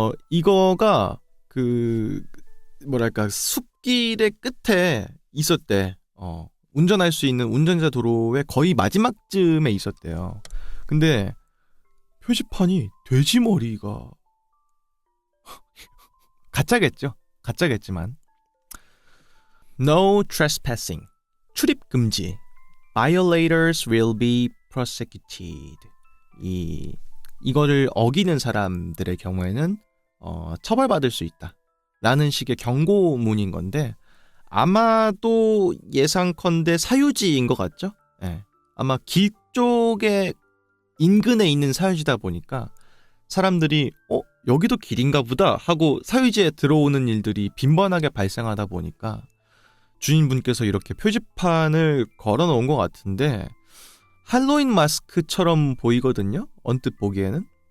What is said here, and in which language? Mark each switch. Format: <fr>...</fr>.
<ko>이거가 그 뭐랄까 숲길의 끝에 있었대. 운전할 수 있는 운전자 도로의 거의 마지막쯤에 있었대요. 근데 표지판이 돼지 머리가 가짜겠죠. 가짜겠지만</ko> <en>No trespassing.</en> <ko>출입 금지.</ko> <en>Violators will be prosecuted.</en> <ko>이거를 어기는 사람들의 경우에는 처벌받을 수 있다. 라는 식의 경고문인 건데 아마도 예상컨대 사유지인 것 같죠? 네. 아마 길 쪽에 인근에 있는 사유지다 보니까 사람들이 여기도 길인가 보다 하고 사유지에 들어오는 일들이 빈번하게 발생하다 보니까 주인분께서 이렇게 표지판을 걸어놓은 것 같은데 할로윈 마스크처럼 보이거든요. 언뜻 보기에는.</ko>